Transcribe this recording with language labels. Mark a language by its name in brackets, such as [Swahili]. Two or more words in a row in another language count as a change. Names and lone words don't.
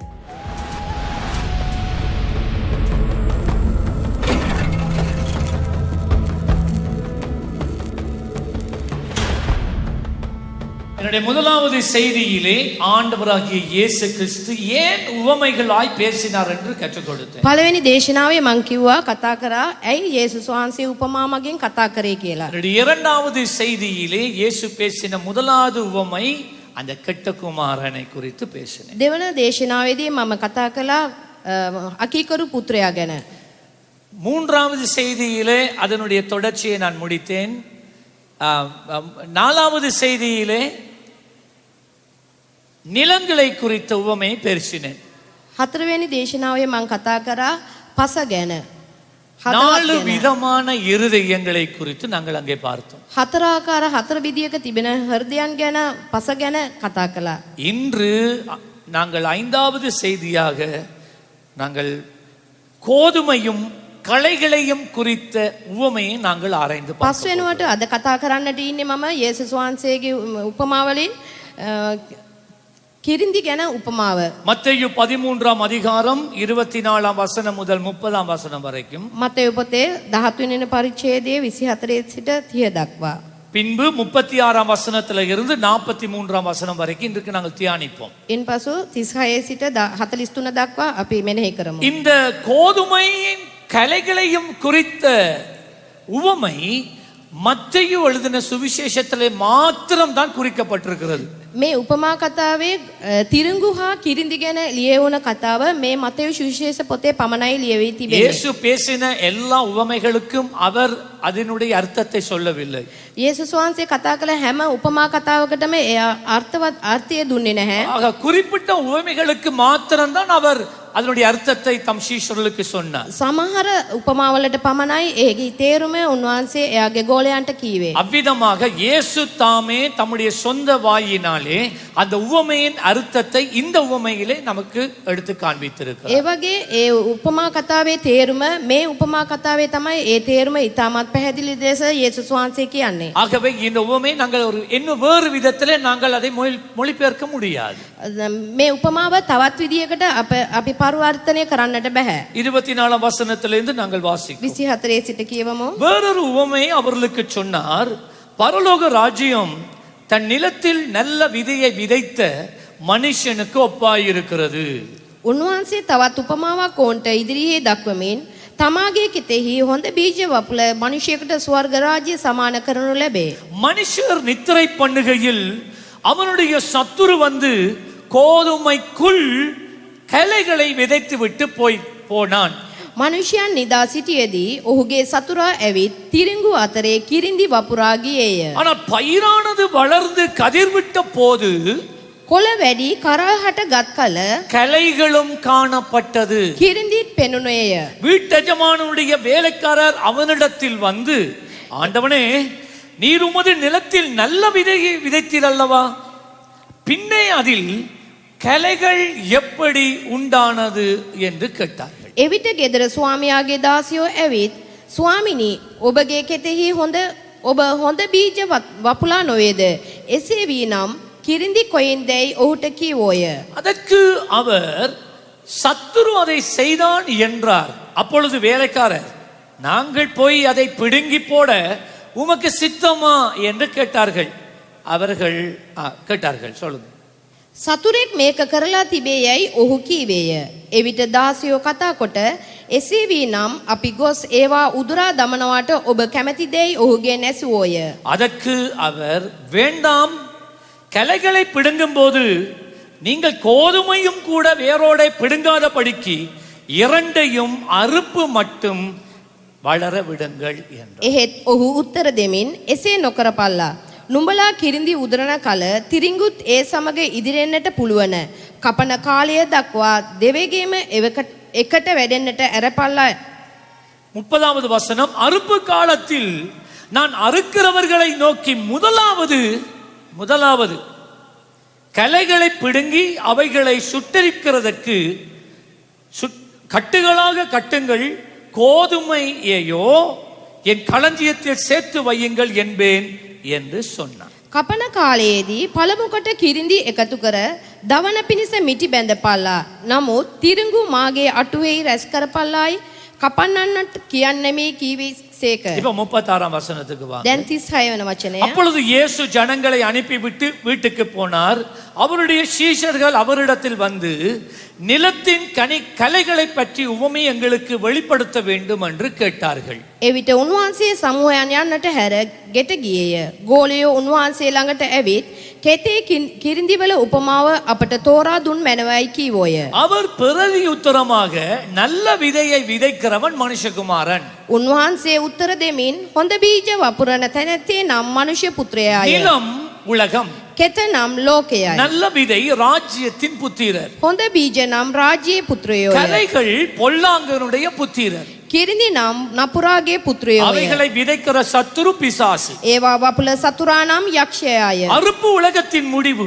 [Tamil] என்னுடைய முதலாவது செய்தியிலே ஆண்டவராகிய இயேசு கிறிஸ்து ஏன் உவமைகளாய் பேசினார் என்று கற்றுக் கொடுத்தேன். [Sinhala] පළවෙනි දේශනාවේ මං කිව්වා කතා කරා ඇයි යේසුස් වහන්සේ උපමා මගින් කතා කරේ කියලා. [Tamil] இரண்டாவது செய்தியிலே இயேசு பேசின முதலாவது உவமை அந்த கெட்ட குமாரனை குறித்து பேசினேன். [Sinhala] දෙවන දේශනාවේදී මම කතා කළා අකීකරු පුත්‍රයා ගැන. [Tamil] மூன்றாவது செய்தியிலே அதனுடைய தொடர்ச்சியை நான் முடித்தேன். நாலாவது செய்தியிலே நிலங்களை குறித்த உவமையை பேசினேன். [Sinhala] හතරවෙනි දේශනාවේ මං කතා කරා පස ගැන. [Tamil] நாலு விதமான இருதயங்களை குறித்து நாங்கள் அங்கே பார்த்தோம். [Sinhala] හතර ආකාර හතර විදියක තිබෙන හෘදයන් ගැන පස ගැන කතා කළා. [Tamil] இன்று நாங்கள் ஐந்தாவது செய்தியாக நாங்கள் கோதுமையும் களைகளையும் குறித்த உவமையை நாங்கள் ஆராய்ந்து பார்த்தோம். [Sinhala] පස්වෙනුවට අද කතා කරන්නට ඉන්නේ මම යේසුස් වහන්සේගේ උපමාවලින් කිරින්දි ගැන උපමාව. [Tamil] மத்தேயு 13ஆம் அதிகாரம் 24ஆம் வசனம் முதல் 30ஆம் வசனம் வரைக்கும். [Sinhala] මතෙව් පොතේ 13 වෙනි පරිච්ඡේදයේ 24 සිට 30 දක්වා. [Tamil] பின்பு 36ஆம் வசனத்துல இருந்து 43ஆம் வசனம் வரைக்கும் இன்றைக்கு நாங்கள் தியானிப்போம். [Sinhala] ඉන්පසු 36 සිට 43 දක්වා අපි මෙනෙහි කරමු. [Tamil] இந்த கோதுமையின் களைகளையும் குறித்த உவமை மத்தேயு எழுதின சுவிசேஷத்திலே மாத்திரம் தான் குறிக்கப்பட்டிருக்கிறது. [Sinhala] මේ උපමා කතාවේ තිරිඟු හා කිරින්දි ගැන ලියවුණ කතාව මේ මතෙව් සුවිශේෂ පොතේ පමණයි ලියවී තිබෙන්නේ. [Tamil] இயேசு பேசின எல்லா உவமைகளுக்கும் அவர் அதனுடைய அர்த்தத்தை சொல்லவில்லை. [Sinhala] යේසුස් වහන්සේ කතා කළ හැම උපමා කතාවකටම අර්ථය දුන්නේ නැහැ. [Tamil] ஆக குறிப்பிட்ட உவமைகளுக்கு மாத்திரம் தான் அவர் அதனுடைய அர்த்தத்தை தம் சீஷர்களுக்கு சொன்னார். [Sinhala] සමහර උපමාවලට පමණයි ඒකේ තේරුම උන්වහන්සේ එයාගේ ගෝලයන්ට කීවේ. [Tamil] அவ்விதமாக இயேசு தாமே தம்முடைய சொந்த வாயினாலே அந்த உவமையின் அர்த்தத்தை இந்த உவமையிலே நமக்கு எடுத்து காண்பித்திருக்கிறார். [Sinhala] ඒ වගේ ඒ උපමා කතාවේ තේරුම මේ උපමා කතාවේ තමයි ඒ තේරුම ඉතාමත් පැහැදිලි ලෙස යේසුස් වහන්සේ කියන්නේ. [Tamil] ஆகவே இந்த உவமை நாங்கள் ஒரு இன்னும் வேறு விதத்திலே நாங்கள் அதை மொழிபெயர்க்க முடியாது. [Sinhala] මේ උපමාව තවත් විදියකට අපි පරිවර්තනය කරන්නට බෑ. [Tamil] 24ஆம் வசனத்திலிருந்து நாங்கள் வாசிக்கிறோம். [Sinhala] 24 සිට කියවමු. [Tamil] வேறொரு உவமை அவர்களுக்கு சொன்னார். பரலோக ராஜ்யம் தன் நிலத்தில் நல்ல விதையை விதைத்த மனுஷனுக்கு ஒப்பாயிருக்கிறது. [Sinhala] උන්වහන්සේ තවත් උපමාවක් ඕන්ට ඉදිරියේ දක්වමින් තමාගේ කිතෙහි හොඳ බීජ වපුල මනුෂ්‍යයෙකුට ස්වර්ග රාජ්‍ය සමාන කරනු ලැබේ. [Tamil] மனுஷர் நித்திரை பண்ணுகையில் அவனுடைய சத்துரு வந்து கோதுமைக்குள் களைகளை விதைத்து விட்டு போனான். [Sinhala] මනුෂ්‍යයන් නිදා සිටියේදී ඔහුගේ සතුරා ඇවිත් තිරිඟු අතරේ කිරින්දි වපුරා ගියේය. [Tamil] ஆனால் பயிரானது வளர்ந்து கதிர்விட்ட போது [Sinhala] කොළ වැඩි කරහට ගත් කල [Tamil] களைகளும் காணப்பட்டது. [Sinhala] කිරින්දිත් පෙනුනේය. [Tamil] வீட்டெஜமானுடைய வேலைக்காரர் அவனிடத்தில் வந்து, ஆண்டவனே, நீர் உமது நிலத்தில் நல்ல விதையை விதைத்தீர் அல்லவா? பின்னே அதில் களைகள் எப்படி உண்டானது என்று கேட்டார்கள். [Sinhala] එවිට ගෙදර ස්වාමියාගේ දාසියෝ ඇවිත්, ස්වාමිනී, ඔබගේ කෙතෙහි ඔබ හොඳ බීජ වපුලා නොවේද? එසේ වී නම් කිරින්දි කොයින්දැයි ඔහුට කීවෝය. [Tamil] அதற்கு அவர், சத்துரு அதை செய்தான் என்றார். அப்பொழுது வேலைக்காரர், நாங்கள் போய் அதை பிடுங்கி போட உமக்கு சித்தமா என்று கேட்டார்கள். அவர்கள் கேட்டார்கள். சொல்லுங்க. [Sinhala] සතුරෙක් මේක කරලා තිබේ යයි ඔහු කීවේය. එවිට දාසියෝ කතා කොට, එසේ වී නම් අපි ගොස් ඒවා උදුරා දමනවාට ඔබ කැමැතිදැයි ඔහුගේ නැසුවෝය. [Tamil] அதற்கு அவர், வேண்டாம், களைகளை பிடுங்கும் போது நீங்கள் கோதுமையும் கூட வேரோட பிடுங்காத படிக்கு இரண்டையும் அறுப்பு மட்டும் வளர விடுங்கள் என்றார். [Sinhala] එහෙත් ඔහු උත්තර දෙමින්, එසේ නොකරපල්ලා. නුඹලා කිරින්දි උදරන කල තිරිඟුත් ඒ සමග ඉදිරෙන්නට පුළුවන්. කපන කාලය දක්වා දෙවේගේම එකට වැඩෙන්නට ඇරපල්ලා. [Tamil] 30வது வசனம், அறுப்பு காலத்தில் நான் அறுக்கிறவர்களை நோக்கி முதலாவது களைகளை பிடுங்கி அவைகளை சுட்டரிக்கிறதற்கு கட்டுகளாக கட்டுங்கள், கோதுமையையோ என் களஞ்சியத்தில் சேர்த்து வையுங்கள் என்பேன் என்று சொன்னான். [Sinhala] කපන කාලයේදී පළමුකොට කිරිඳි එකතු කර දවන පිණිස මිටි බැඳපල්ලා. නමුත් තිරිඟු මාගේ අටුවෙහි රැස් කරපල්ලායි කපන්නන්නට කියන්නෙමි කීවේ සේක. [Tamil] இப்ப 36ஆம் வசனத்துக்கு வாங்க. [Sinhala] දැන් 36 වෙන වචනය. [Tamil] அப்பொழுது இயேசு ஜனங்களை அனுப்பிவிட்டு வீட்டுக்கு போனார். அவருடைய சீஷர்கள் அவரிடத்தில் வந்து, நிலத்தின் கலைகளை பற்றி உவமை எங்களுக்கு வெளிப்படுத்த வேண்டும் என்று கேட்டார்கள். [Sinhala] එවිට උන්වහන්සේ සමූහයන් යන්නට හැර ගෙට ගියේය. ගෝලයෝ උන්වහන්සේ ළඟට ඇවිත් කෙතේ කිරිඳිවල උපමාව අපට තෝරා දුන් මැනවයි කීවෝය. [Tamil] அவர் பிரதி உத்தரமாக, நல்ல விதையை விதைக்கிறவன் மனுஷகுமாரன். [Sinhala] උන්වහන්සේ උත්තර දෙමින් හොඳ බීජ වපුරන තැනැත්තේ නම් මනුෂ්‍ය පුත්‍රයාය. [Tamil] நிலம் உலகம், [Sinhala] කෙත නම් ලෝකයයි. [Tamil] நல்ல விதை ராஜ்யத்தின் புத்திரர், [Sinhala] හොඳ බීජ නම් රාජ්‍යයේ පුත්‍රයෝය. [Tamil] கலைகள் பொல்லாங்கனுடைய புத்திரர், [Sinhala] කිරිඳි නම් නපුරාගේ පුත්‍රයෝය. [Tamil] அவைகளை விதைக்கிற சத்துரு பிசாசு. [Sinhala] ඒවා වපුල සතුරා නම් යක්ෂයාය. [Tamil] அறுப்பு உலகத்தின் முடிவு,